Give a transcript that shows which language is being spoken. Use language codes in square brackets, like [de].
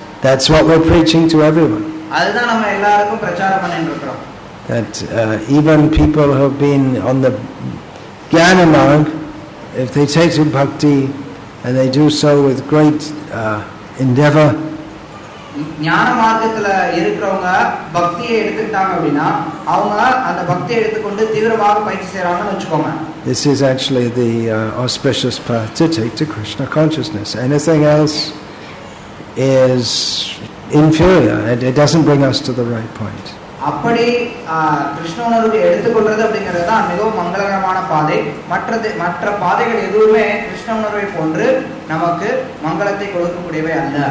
[en] That's what we're preaching to everyone. [ta] அதுதான் நம்ம எல்லாருக்கும் பிரச்சாரம் பண்ணிட்டு இருக்கிறோம். [en] That even people who have been on the Jnana Marg, if they take to Bhakti and they do so with great endeavor, [ta] ஞான மார்க்கத்துல இருக்கிறவங்க பக்தியை எடுத்துக்கிட்டாங்க அப்படின்னா, அவங்க அந்த பக்தியை எடுத்துக்கொண்டு தீவிரமாக பயிற்சி செய்றாங்கன்னு வெச்சுக்கோங்க. [en] This is actually the auspicious path to take to Krishna consciousness. Anything else is inferior. It doesn't bring us to the right point. [ta] அப்படி கிருஷ்ண உணர்வை எடுத்துக்கொள்றது அப்படிங்கிறது தான் மிகவும் மங்களகரமான பாதை. மற்ற பாதைகள் எதுவுமே கிருஷ்ண உணர்வை போன்று நமக்கு மங்களத்தை கொடுக்கக்கூடியவை அல்ல.